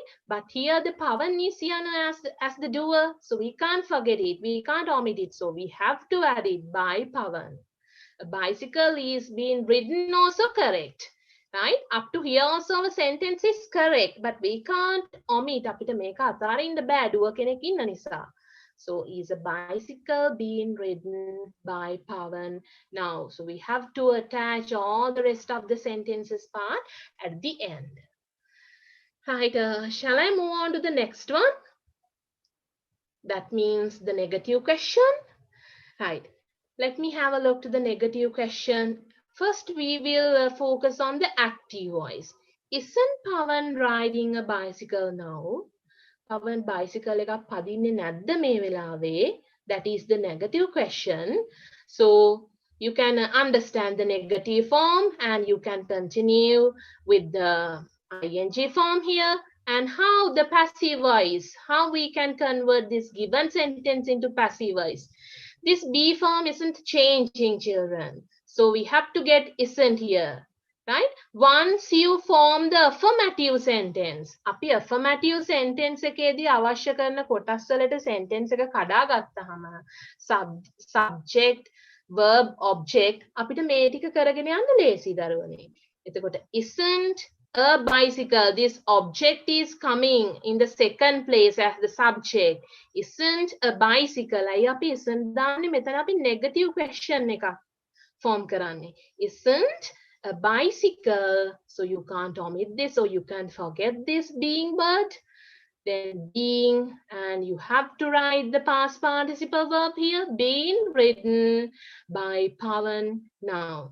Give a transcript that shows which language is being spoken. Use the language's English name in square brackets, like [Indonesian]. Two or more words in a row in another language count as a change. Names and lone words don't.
[English] But here the Pavan is here as the doer. So we can't forget it. We can't omit it. So we have to add it by Pavan. A bicycle is being ridden also correct. Right? Up to here also our sentence is correct. But we can't omit. [Sinhala] අපිට මේක අතාරින්න බෑ දුව කෙනෙක් ඉන්න නිසා. [English] So is a bicycle being ridden by Pavan now? So we have to attach all the rest of the sentences part at the end. Right, shall I move on to the next one? That means the negative question. Right, let me have a look to the negative question. First, we will focus on the active voice. Isn't Pavan riding a bicycle now? [Sinhala] Pavan bicycle එකක් පදින්නේ නැද්ද මේ වෙලාවේ? [English] That is the negative question. So you can understand the negative form and you can continue with the ing form here, and how the passive voice, how we can convert this given sentence into passive voice. This be form isn't changing, children. So we have to get isn't here, right? Once you form the affirmative sentence, [Sinhala] අපි [English] affirmative sentence [Sinhala] එකේදී අවශ්‍ය කරන කොටස් වලට sentence එක කඩා ගත්තාම [English] subject, verb, object [Sinhala] අපිට මේ ටික කරගෙන යන්න ලේසි දරුවනේ. [English] එතකොට isn't a bicycle, this object is coming in the second place as the subject. Isn't a bicycle. [Sinhala] අයි අපි isn't දාන්නේ මෙතන අපි [English] negative question [Sinhala] එකක් form කරන්නේ. [English] Isn't a bicycle. So you can't omit this or you can't forget this being but. Then being, and you have to write the past participle verb here, being ridden by Pavan now.